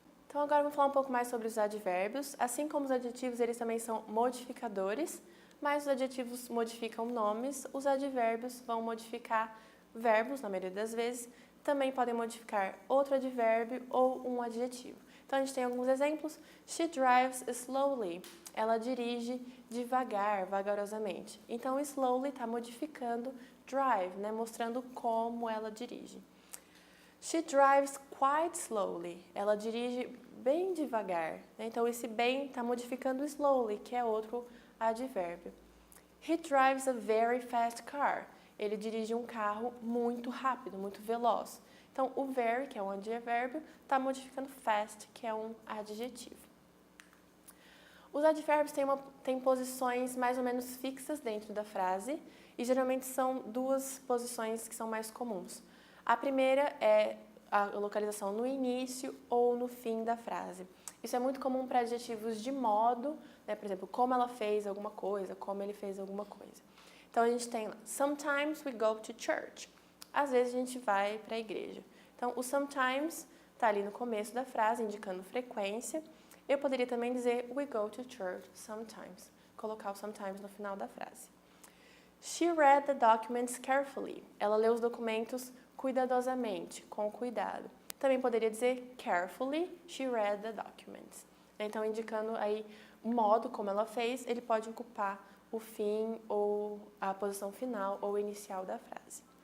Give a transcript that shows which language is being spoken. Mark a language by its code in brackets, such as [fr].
[pt] Então, agora vamos falar um pouco mais sobre os advérbios. Assim como os adjetivos, eles também são modificadores, mas os adjetivos modificam nomes, os advérbios vão modificar verbos, na maioria das vezes, também podem modificar outro advérbio ou um adjetivo. Então, a gente tem alguns exemplos. [en] She drives slowly. [pt] Ela dirige devagar, vagarosamente. Então, slowly está modificando drive, né? Mostrando como ela dirige. [en] She drives quite slowly. [pt] Ela dirige bem devagar. Né? Então, esse bem está modificando slowly, que é outro advérbio. [en] He drives a very fast car. [pt] Ele dirige um carro muito rápido, muito veloz. Então, o very, que é um advérbio, está modificando fast, que é um adjetivo. Os advérbios têm posições mais ou menos fixas dentro da frase e geralmente são duas posições que são mais comuns. A primeira é a localização no início ou no fim da frase. Isso é muito comum para adjetivos de modo, né? Por exemplo, como ela fez alguma coisa, como ele fez alguma coisa. Então, a gente tem lá, [en] sometimes we go to church. [pt] Às vezes, a gente vai para a igreja. Então, o sometimes está ali no começo da frase, indicando frequência. Eu poderia também dizer [en] we go to church sometimes. [pt] Colocar o sometimes no final da frase. [en] She read the documents carefully. [pt] Ela leu os documentos cuidadosamente, com cuidado. Também poderia dizer [en] carefully, she read the documents. [pt] Então, indicando aí o modo como ela fez, ele pode ocupar o fim ou a posição final ou inicial da frase.